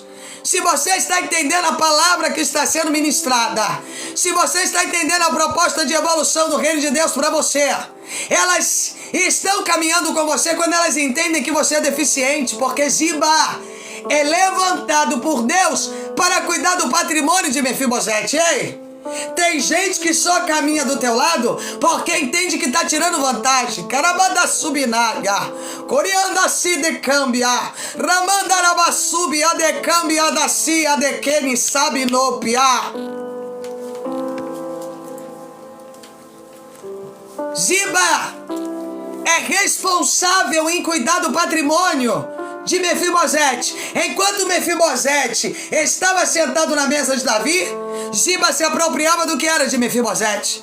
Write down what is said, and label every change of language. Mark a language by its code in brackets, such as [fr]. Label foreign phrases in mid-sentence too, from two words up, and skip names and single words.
[pt] Se você está entendendo a palavra que está sendo ministrada, se você está entendendo a proposta de evolução do reino de Deus para você, elas estão caminhando com você quando elas entendem que você é deficiente, porque Ziba é levantado por Deus para cuidar do patrimônio de Mefibosete. Ei, tem gente que só caminha do teu lado porque entende que está tirando vantagem. Carabada subinaga, corianda si de cambia, ramandaraba subia de cambia da cia de quem sabe no pia. Ziba é responsável em cuidar do patrimônio de Mefibosete. Enquanto Mefibosete estava sentado na mesa de Davi, Ziba se apropriava do que era de Mefibosete.